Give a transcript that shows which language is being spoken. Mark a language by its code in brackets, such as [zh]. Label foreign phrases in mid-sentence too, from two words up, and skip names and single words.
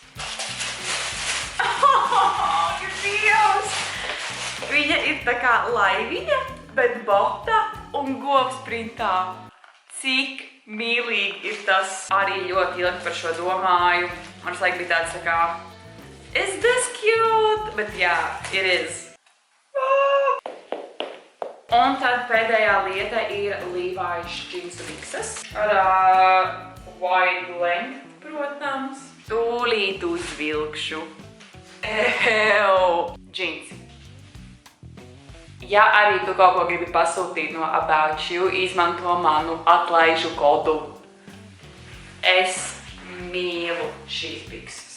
[lv] Dievs! Viņa ir tā kā laiviņa, bet bota un govs printā. Cik mīlīgi ir tas. Arī ļoti ilgi par šo domāju. Man laik bija tāds tā kā, [en] is this cute? [lv] Bet jā, [en] it is. [lv] Un tad pēdējā lieta ir Levi's džinsu mikses. [en] Ar wide length, [lv] protams. Tūlīt uzvilkšu. Džinsi. Ja arī tu kaut ko gribi pasūtīt no About You, izmanto manu atlaižu kodu. Es mīlu šīs bikses.